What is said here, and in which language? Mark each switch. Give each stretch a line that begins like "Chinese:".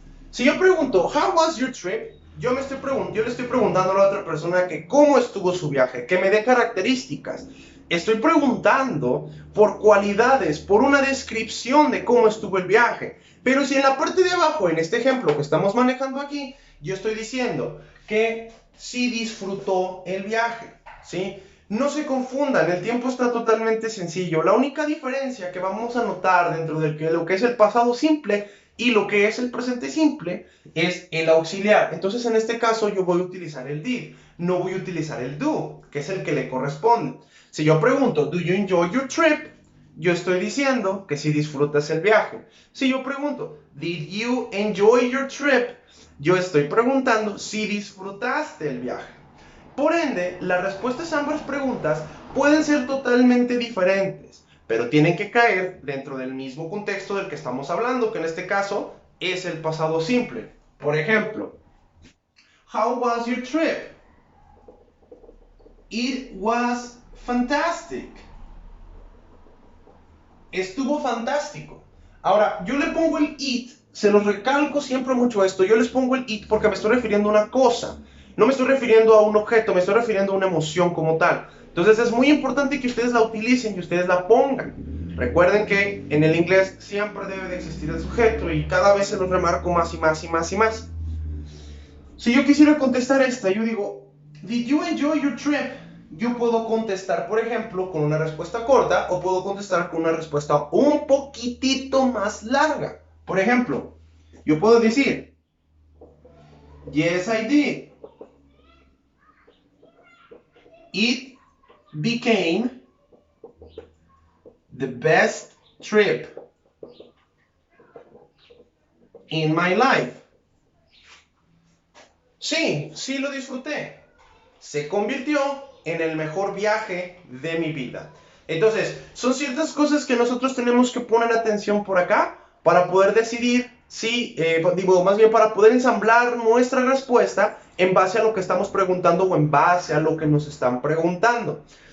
Spanish: Si yo pregunto,
English: how was your trip?
Spanish: Yo le estoy preguntando a la otra persona que cómo estuvo su viaje, que me dé características. Estoy preguntando por cualidades, por una descripción de cómo estuvo el viaje. Pero si en la parte de abajo, en este ejemplo que estamos manejando aquí, yo estoy diciendo que sí disfrutó el viaje, ¿sí? No se confundan, el tiempo está totalmente sencillo. La única diferencia que vamos a notar dentro de lo que es el pasado simple y lo que es el presente simple es el auxiliar. Entonces, en este caso, yo voy a utilizar el did, no voy a utilizar el do, que es el que le corresponde. Si yo pregunto,
English: do you enjoy your trip?
Spanish: Yo estoy diciendo que si disfrutas el viaje. Si yo pregunto,
English: did you enjoy your trip?
Spanish: Yo estoy preguntando si disfrutaste el viaje. Por ende, las respuestas a ambas preguntas pueden ser totalmente diferentes, pero tienen que caer dentro del mismo contexto del que estamos hablando, que en este caso es el pasado simple. Por ejemplo,
English: how was your trip? It was fantastic.
Spanish: Estuvo fantástico. Ahora, yo le pongo el it, se los recalco siempre mucho esto, yo les pongo el it porque me estoy refiriendo a una cosa. No me estoy refiriendo a un objeto, me estoy refiriendo a una emoción como tal. Entonces es muy importante que ustedes la utilicen y ustedes la pongan. Recuerden que en el inglés siempre debe de existir el sujeto y cada vez se los remarco más y más y más y más. Si yo quisiera contestar esta, yo digo,
English: did you enjoy your trip?
Spanish: yo puedo contestar, por ejemplo, con una respuesta corta o puedo contestar con una respuesta un poquitito más larga. Por ejemplo, yo puedo decir,
English: yes, I did. It became the best trip in my life.
Spanish: Sí, sí lo disfruté. Se convirtió en el mejor viaje de mi vida. Entonces, son ciertas cosas que nosotros tenemos que poner atención por acá para poder decidir si, más bien para poder ensamblar nuestra respuesta en base a lo que estamos preguntando o en base a lo que nos están preguntando.